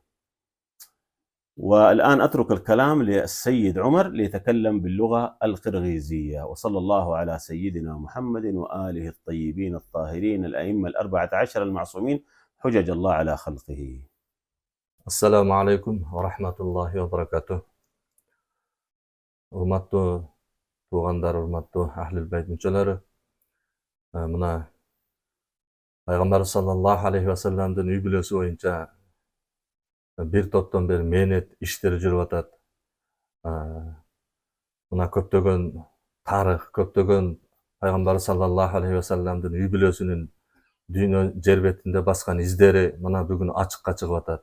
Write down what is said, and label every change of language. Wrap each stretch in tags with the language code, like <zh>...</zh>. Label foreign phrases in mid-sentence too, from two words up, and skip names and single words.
<ar>والآن أترك الكلام للسيد عمر ليتكلم باللغة القرغيزية. وصلى الله على سيدنا محمد وآله الطيبين الطاهرين الأئمة 14 المعصومين حجج الله على خلقه. السلام عليكم ورحمة الله وبركاته.</ar> <ky>Урматтуу туугандар, урматтуу Ахлил Байт мүчөлөрү, мына Пайгамбар</ky> <ar>صلى الله عليه وسلم</ar> <ky>үй бүлөсү боюнча бир топтон бери мээнет иштери жүрүп атат. Мына көптөгөн тарых, көптөгөн Пайгамбар</ky> <ar>صلى الله عليه وسلم</ar> <ky>үй бүлөсүнүн дүйнө жер бетинде баскан издери мына бүгүн ачыкка чыгып атат.</ky>